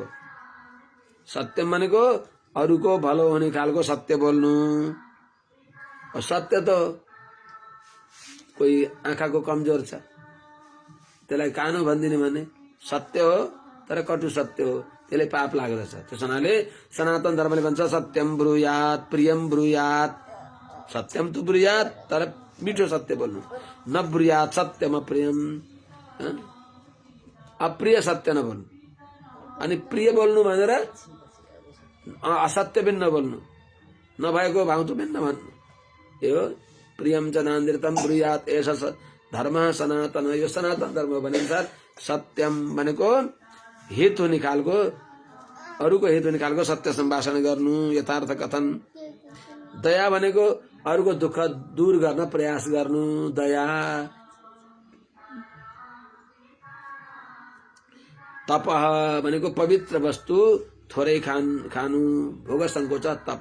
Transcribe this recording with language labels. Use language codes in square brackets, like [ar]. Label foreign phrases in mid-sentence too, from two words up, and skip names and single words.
[ne] सत्यम भनेको अरूको भलो हुने खालको सत्य बोल्नु। सत्य त कोही आँखाको कमजोर छ त्यसलाई कानो भनिदिने भने सत्य हो, तर कटु सत्य हो, त्यसले पाप लाग्दछ। त्यस हुनाले सनातन धर्मले भन्छ [sa] सत्यम ब्रूयात प्रियम ब्रूयात। [ne] सत्यम त ब्रूयात, तर मिठो सत्य बोल्नु। [sa] न ब्रूयात सत्यम अप्रियम, [ne] अप्रिय सत्य नबोल्नु। अनि प्रिय बोल्नु भनेर असत्य पनि नबोल्नु, नभएको भाउतो पनि नभन्नु। [sa] यो प्रियम च नान्द्रितम ब्रूयात एष धर्म सनातन। [ne] यो सनातन धर्म भने अनुसार सत्यम भनेको हित हुने खालको, अरूको हित हुने खालको सत्य सम्भाषण गर्नु, यथार्थ कथन। दया भनेको अरूको दुःख दूर गर्न प्रयास गर्नु, दया। तपः भनेको पवित्र वस्तु थोरै खानु, भोग संकोच तप।